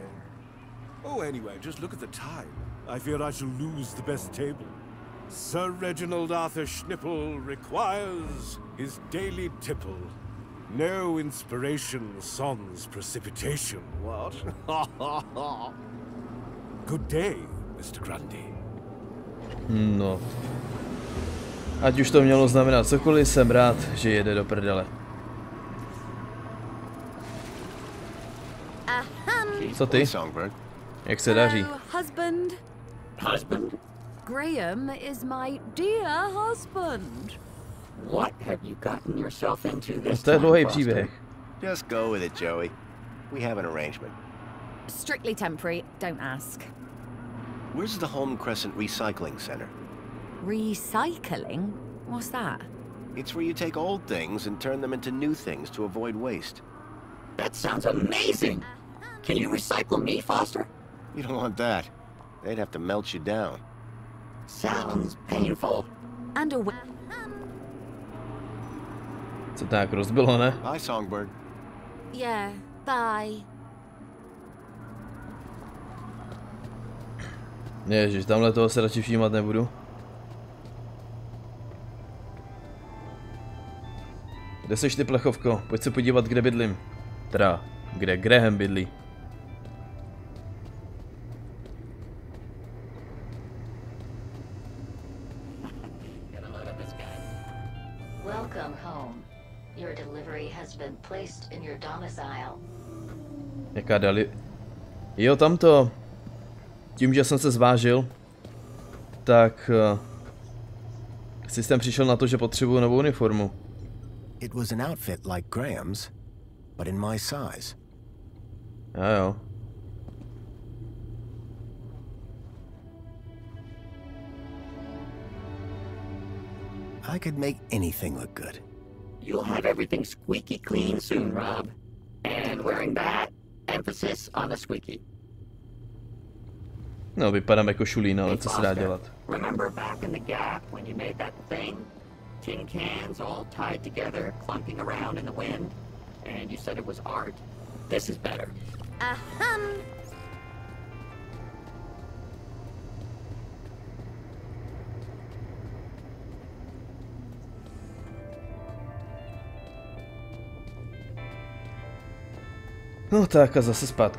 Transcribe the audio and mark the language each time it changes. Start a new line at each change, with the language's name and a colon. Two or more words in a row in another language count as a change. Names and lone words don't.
English: Oh, anyway, just look at the time. I fear I shall lose the best table. Sir Reginald Arthur Schnipple requires his daily tipple. No inspiration
French: sans precipitation,
English: what? Good day, Mr. Grundy. No.
Czech: Ať už to mělo znamenat cokoliv, jsem rád, že jede do prdele. Co ty? Jak se daří?
English: Husband. Husband? Graham is my dear husband. What have you gotten yourself into this
Czech: To je dlouhý
English: time,
Czech: příběh.
English: Just go with it, Joey. We have an arrangement. Strictly temporary, don't ask. Where's the Home Crescent Recycling Center? Recycling? What's that? It's where you take old things and turn them into new things to avoid waste. That sounds amazing. Can you recycle me, Foster? You don't want that. They'd have to melt you down. Sounds painful. And a
Czech: Co tak rozbilo, ne?
English: Bye, Songbird. yeah, bye.
Czech: Ježiš, tamhle toho se radši všímat nebudu. Kde seš ty, plechovko? Pojď se podívat, kde bydlím. Teda, kde Graham bydlí.
English: Welcome Welcome home. Your delivery has been placed in your domicile.
Czech: Jaká dali... Jo, tamto. Tím, že jsem se zvážil, tak systém přišel na to, že potřebuju novou uniformu.
English: It was an outfit like Graham's, but in my size.
Czech: Jo.
English: I could make anything look good. You'll have everything squeaky clean soon, Rob. And wearing that, emphasis on the squeaky.
Czech: No, vypadám jako šulín, ale co se dá dělat?
English: Remember back in the gap when you made that thing? Tin cans all tied together, clunking around in the wind? And you said it was art? This is better.
Czech: No tak a zase zpátky.